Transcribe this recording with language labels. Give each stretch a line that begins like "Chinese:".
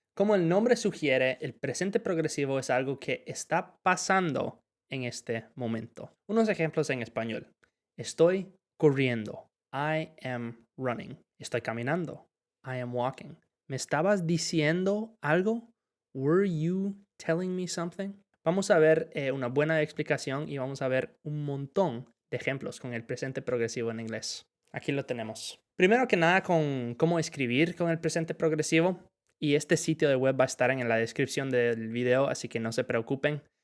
Spanish: Como el nombre sugiere, el presente progresivo es algo que está pasando en este momento. Unos ejemplos en español. Estoy corriendo.
English: I am running.
Spanish: Estoy caminando.
English: I am walking.
Spanish: ¿Me estabas diciendo algo?
English: Were you telling me something?
Spanish: Vamos a ver una buena explicación y vamos a ver un montón de ejemplos con el presente progresivo en inglés. Aquí lo tenemos. Primero que nada, con cómo escribir con el presente progresivo. Y este sitio de web va a estar en la descripción del video, así que no se preocupen.